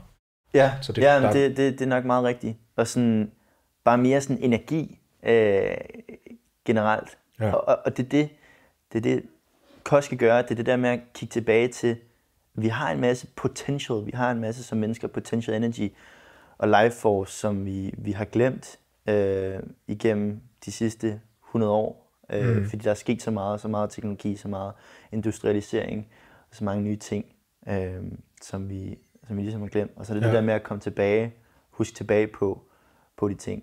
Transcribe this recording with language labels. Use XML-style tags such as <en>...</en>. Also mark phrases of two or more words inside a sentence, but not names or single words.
<da>Ja, så det er nok meget rigtigt. Og sådan, bare mere sådan energi generelt. Ja. Og det er det, kost skal gøre. Det er det der med at kigge tilbage til, vi har en masse potential, vi har en masse som mennesker,</da> <en>potential energy og life force,</en> <da>som vi har glemt igennem de sidste 100 år. Fordi der er sket så meget teknologi, så meget industrialisering, og så mange nye ting, som vi ligesom har glemt. Og så er det det der med at komme tilbage, huske tilbage på de ting.</da>